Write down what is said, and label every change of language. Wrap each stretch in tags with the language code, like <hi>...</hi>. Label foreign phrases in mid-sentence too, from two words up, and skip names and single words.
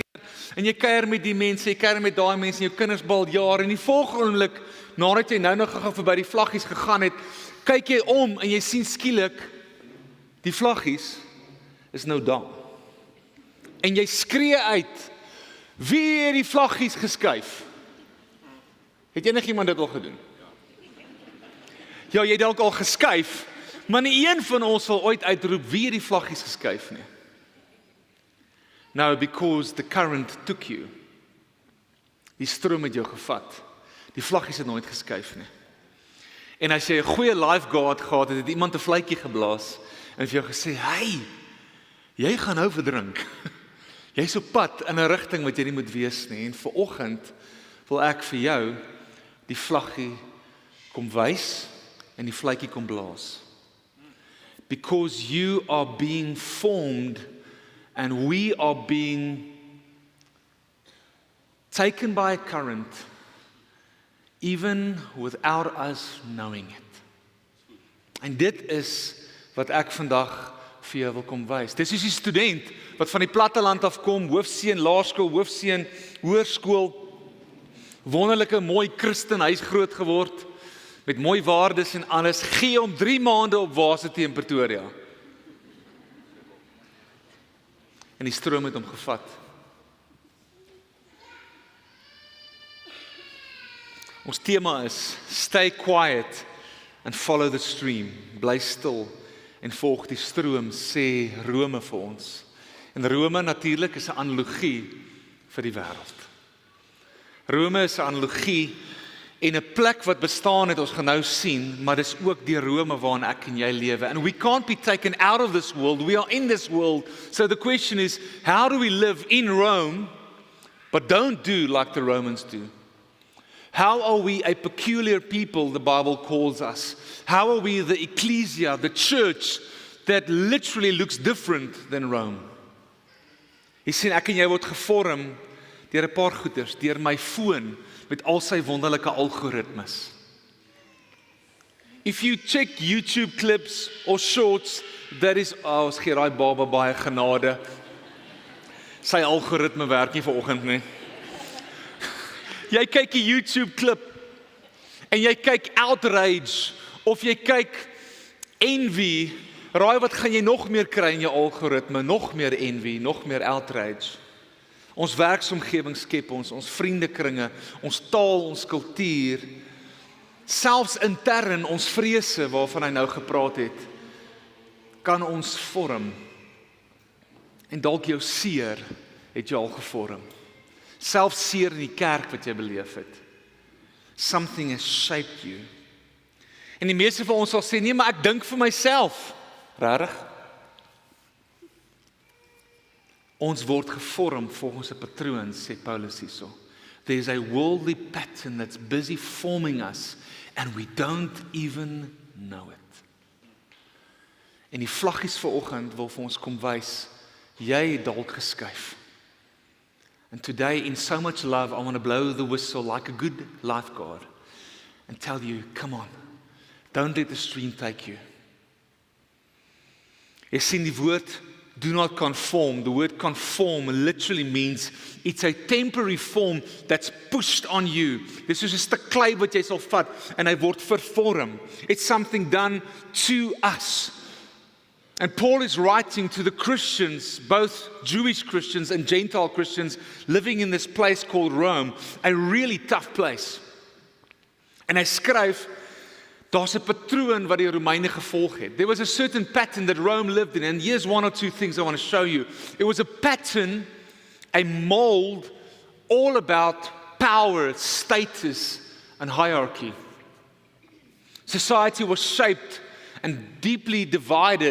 <af>En jy kuier met die mense, jy kuier met daai mense, jou kinders bal jaar en die volgende oomblik nadat jy nou gou verby die vlaggies gegaan het, kyk jy om en jy sien skielik die vlaggies is nou daar. En jy skree uit, wie het die vlaggies geskuif? Het enigiemand dit al gedoen? Ja, jy het dalk al geskuif, maar nie een van ons sal ooit uitroep, wie het die vlaggies geskuif nie.</af> <en>No, because the current took you.</en> <af>Die stroom het jou gevat. Die vlaggies het nooit geskuif nie. En as jy 'n goeie lifeguard gehad het iemand 'n vletjie geblaas en vir jou gesê, hey, jy gaan nou verdrink. Jy's op pad in 'n rigting wat jy nie moet wees nie. En vanoggend wil ek vir jou die vlaggie kom wys en die vletjie kom blaas.</af> <en>Because you are being formed and we are being taken by a current even without us knowing it.</en> <af>En dit is wat ek vandag vir jou wil kom wys. Dis is die student wat van die platteland afkom, hoofseun laerskool, hoofseun hoërskool, wonderlike mooi Christen huis groot geword, met mooi waardes en alles, gee hom 3 maande op Varsity in Pretoria. En die stroom het hom gevat. Ons tema is,</af> <en>stay quiet and follow the stream.</en> <af>Bly stil en volg die stroom, sê Rome vir ons. En Rome natuurlik is 'n analogie vir die wêreld. Rome is 'n analogie en 'n plek wat bestaan het, ons gaan nou sien, maar dis ook die Rome waarin ek en jy lewe.</af> <en>And we can't be taken out of this world, we are in this world. So the question is, how do we live in Rome, but don't do like the Romans do? How are we a peculiar people, the Bible calls us? How are we the ecclesia, the church, that literally looks different than Rome?</en> <af>Jy sien, ek en jy word gevorm deur 'n paar goeders, deur my foon met al sy wonderlike algoritmes.</af> <en>If you check YouTube clips or shorts, that is,</en> <af>ons gee daai baba baie genade. Sy algoritme werk nie vanoggend nie. Jy kyk 'n YouTube klip en jy kyk outrage of jy kyk envy, raai wat gaan jy nog meer kry in jou algoritme? Nog meer envy, nog meer outrage. Ons werksomgewing skep ons vriendekringe, ons taal, ons kultuur, selfs intern ons vrese waarvan hy nou gepraat het, kan ons vorm. En dalk jou seer het jou al gevorm. Selfs seer in die kerk wat jy beleef het.</af> <en>Something has shaped you.</en> <af>En die meeste van ons sal sê, nee, maar ek dink vir myself. Regtig? Ons word gevorm volgens 'n patroon, sê Paulus hierso.</af> <en>There is a worldly pattern that's busy forming us, and we don't even know it.</en> <af>En die vlaggies vanoggend wil vir ons kom wys, jy het dalk geskuif.</af> <en>And today, in so much love, I want to blow the whistle like a good lifeguard and tell you, come on, don't let the stream take you.</en> <af>Jy sien die woord,</af> <en>do not conform. The word conform literally means it's a temporary form that's pushed on you.</en> <af>Dis soos 'n stuk klei wat jy sal vat en hy word vervorm.</af> <en>It's something done to us. And Paul is writing to the Christians, both Jewish Christians and Gentile Christians, living in this place called Rome, a really tough place.</en> <af>En hy skryf, daar's 'n patroon wat die Romeine gevolg het.</af> <en>There was a certain pattern that Rome lived in, and here's one or two things I want to show you. It was a pattern, a mold, all about power, status, and hierarchy. Society was shaped and deeply divided.</en>